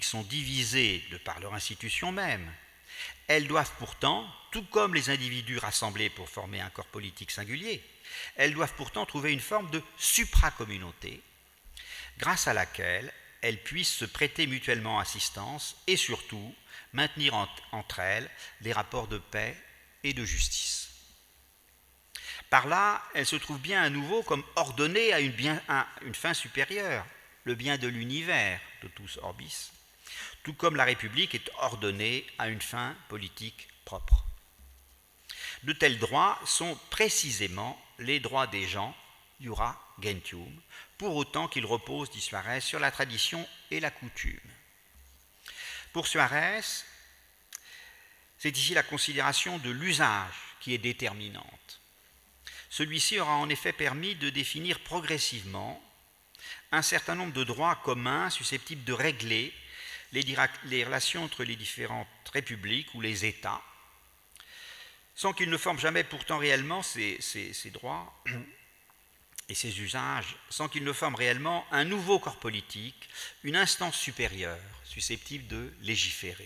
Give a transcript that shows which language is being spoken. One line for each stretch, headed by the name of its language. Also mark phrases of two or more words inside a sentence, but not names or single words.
French: sont divisées de par leur institution même, elles doivent pourtant, tout comme les individus rassemblés pour former un corps politique singulier, elles doivent pourtant trouver une forme de supracommunauté, grâce à laquelle elles puissent se prêter mutuellement assistance et surtout maintenir entre elles des rapports de paix et de justice. Par là, elle se trouve bien à nouveau comme ordonnée à une fin supérieure, le bien de l'univers,
Latin: totus orbis,
French: tout comme la République est ordonnée à une fin politique propre. De tels droits sont précisément les droits des gens,
Latin: iura gentium,
French: pour autant qu'ils reposent, dit Suarez, sur la tradition et la coutume. Pour Suarez, c'est ici la considération de l'usage qui est déterminante. Celui-ci aura en effet permis de définir progressivement un certain nombre de droits communs susceptibles de régler les relations entre les différentes républiques ou les États, sans qu'ils ne forment jamais pourtant réellement ces droits et ces usages, sans qu'ils ne forment réellement un nouveau corps politique, une instance supérieure susceptible de légiférer.